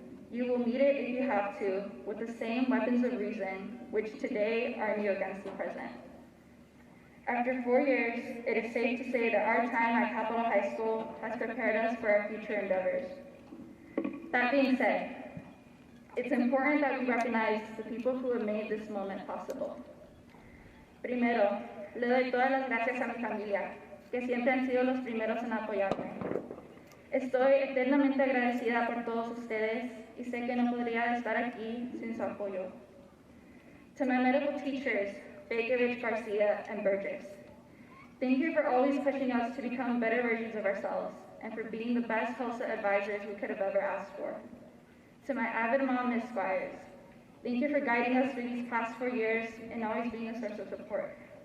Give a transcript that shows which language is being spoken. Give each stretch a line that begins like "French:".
English: You will meet it if you have to, with the same weapons of reason, which today arm you against the present." After 4 years, it is safe to say that our time at Capitol High School has prepared us for our future endeavors. That being said, it's important that we recognize the people who have made this moment possible.
Spanish: Primero, le doy todas las gracias a mi familia, que siempre han sido los primeros en apoyarme. Estoy eternamente agradecida por todos ustedes y sé que no podría estar aquí sin su apoyo.
English: To my medical teachers, Bakovich, Garcia, and Burgess, thank you for always pushing us to become better versions of ourselves and for being the best HOSA advisors we could have ever asked for. To my avid mom, Ms. Squires, thank you for guiding us through these past 4 years and always being a source of support.